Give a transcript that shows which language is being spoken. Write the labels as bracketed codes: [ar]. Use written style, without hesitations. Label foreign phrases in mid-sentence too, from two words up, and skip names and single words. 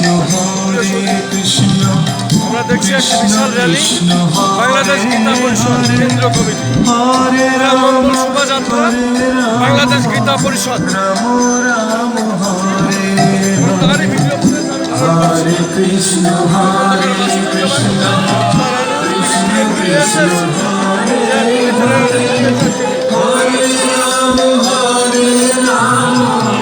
[bn] আমরা দেখছি একটি বিশাল র্যালি বাংলাদেশ গীতা পরিষদ কেন্দ্র কমিটি মঙ্গল শোভাযাত্রা বাংলাদেশ গীতা পরিষদ [sa] Hare Krishna Hare Krishna Krishna Hare Hare Hare Rama Hare Rama